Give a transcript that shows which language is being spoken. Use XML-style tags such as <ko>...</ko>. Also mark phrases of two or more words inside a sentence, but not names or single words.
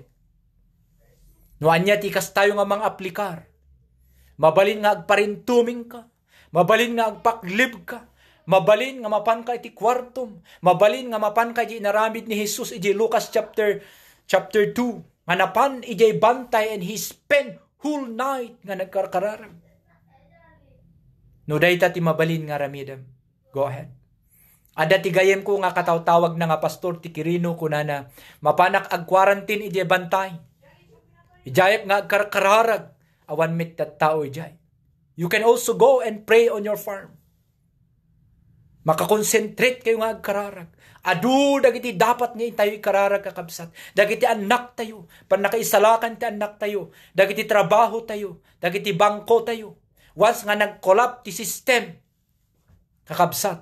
<ilo>Nuan niya tikas tayo nga mga aplikar. Mabalin nga agparintuming ka. Mabalin nga agpaklib ka. Mabalin nga mapan ka iti kwartom. Mabalin nga mapan ka iti naramid ni Jesus iti Lucas chapter 2. Nga napan iti bantay</ilo> <en>and he spent whole night</en> <ilo>nga nagkarkararag. No dayta ti mabalin nga ramidam.</ilo> <en>Go ahead.</en> <ilo>Ada ti gayem ko nga katawtawag na nga pastor ti Quirino kunana mapanak ag quarantine ije bantay. Ijayep nga agkarkararag awan met that tao ijay.</ilo> <en>You can also go and pray on your farm.</en> <ilo>Makakonsentrate kayo nga agkararag. Adu dagiti dapat nga tayo ikararag kakabsat. Dagiti anak tayo, panakaisalakan ti anak tayo, dagiti trabaho tayo, dagiti bangko tayo. Once nga nag-collapse ti system kakabsat.</ilo>